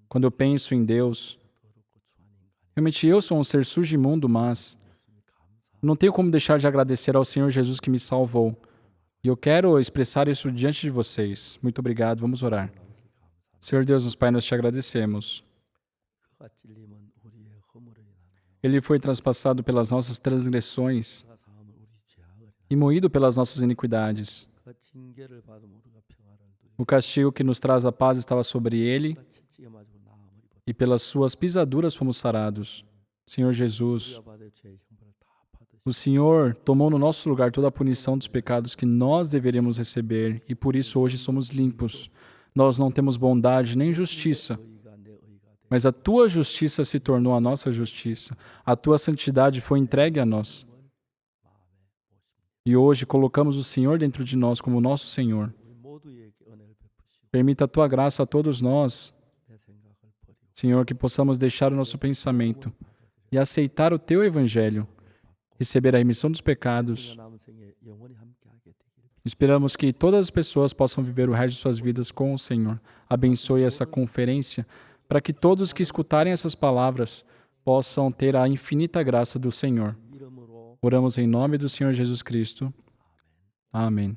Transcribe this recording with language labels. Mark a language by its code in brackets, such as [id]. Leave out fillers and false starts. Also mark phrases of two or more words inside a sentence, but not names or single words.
[pt] quando eu penso em Deus, realmente eu sou um ser sujo e imundo, mas não tenho como deixar de agradecer ao Senhor Jesus que me salvou. E eu quero expressar isso diante de vocês. Muito obrigado, vamos orar. Senhor Deus, nosso Pai, nós te agradecemos. [ko] 그가 찔림은 우리의 허물을 인하여 [pt] Ele foi transpassado pelas nossas transgressões [ko] 그가 사함은 우리 죄악을 [pt] e moído pelas nossas iniquidades. [ko] 그가 징계를 받으면 우리가 평화를 누리고 [pt] O castigo que nos traz a paz estava sobre ele, [ko] 그가 채찍에 맞고 나음을 입었다. [pt] e pelas suas pisaduras fomos sarados. Senhor Jesus, [ko] 우리가 받을 죄의 형벌을 다 받으시고 [pt] o Senhor tomou no nosso lugar toda a punição dos pecados que nós deveríamos receber, e por isso hoje somos limpos. Nós não temos bondade nem justiça, [ko] 의가 내 의가 되 [pt] mas a tua justiça se tornou a nossa justiça. A tua santidade foi entregue a nós. E hoje colocamos o Senhor dentro de nós como nosso Senhor. [ko] 우리 모두에게 은혜를 베푸시고 [pt] Permita a tua graça a todos nós, [ko] 내 생각을 버리고 [pt] Senhor, que possamos deixar o nosso pensamento e aceitar o teu evangelho, receber a remissão dos pecados. [ko] 남은 생에 영원히 함께하게 되기를 [pt] Esperamos que todas as pessoas possam viver o resto de suas vidas com o Senhor. Abençoe essa conferência para que todos que escutarem essas palavras possam ter a infinita graça do Senhor. [ko] 이름으로 [pt] Oramos em nome do Senhor Jesus Cristo. Amém.